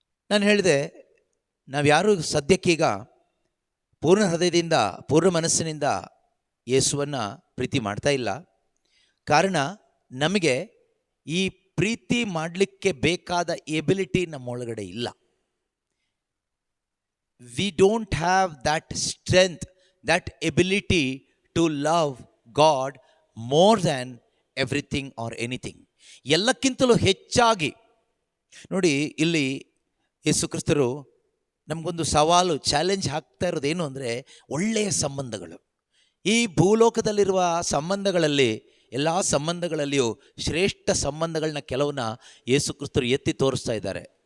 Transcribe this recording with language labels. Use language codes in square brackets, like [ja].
[kn] ನಾನು ಹೇಳಿದೆ, ನಾವ್ಯಾರು ಸದ್ಯಕ್ಕೀಗ ಪೂರ್ಣ ಹೃದಯದಿಂದ, ಪೂರ್ಣ ಮನಸ್ಸಿನಿಂದ ಯೇಸುವನ್ನು ಪ್ರೀತಿ ಮಾಡ್ತಾ ಇಲ್ಲ. ಕಾರಣ, ನಮಗೆ ಈ ಪ್ರೀತಿ ಮಾಡಲಿಕ್ಕೆ ಬೇಕಾದ ಎಬಿಲಿಟಿ ನಮ್ಮೊಳಗಡೆ ಇಲ್ಲ. [en] We don't have that strength, that ability to love God more than everything or anything. [kn] ಎಲ್ಲಕ್ಕಿಂತಲೂ ಹೆಚ್ಚಾಗಿ ನೋಡಿ, ಇಲ್ಲಿ ಯೇಸು ಕ್ರಿಸ್ತರು ನಮಗೊಂದು ಸವಾಲು, ಚಾಲೆಂಜ್ ಹಾಕ್ತಾ ಇರೋದೇನು ಅಂದರೆ ಒಳ್ಳೆಯ ಸಂಬಂಧಗಳು. ಈ ಭೂಲೋಕದಲ್ಲಿರುವ ಸಂಬಂಧಗಳಲ್ಲಿ, ಎಲ್ಲ ಸಂಬಂಧಗಳಲ್ಲಿಯೂ ಶ್ರೇಷ್ಠ ಸಂಬಂಧಗಳನ್ನ ಕೆಲವನ್ನ ಯೇಸು ಕ್ರಿಸ್ತರು ಎತ್ತಿ ತೋರಿಸ್ತಾ ಇದ್ದಾರೆ.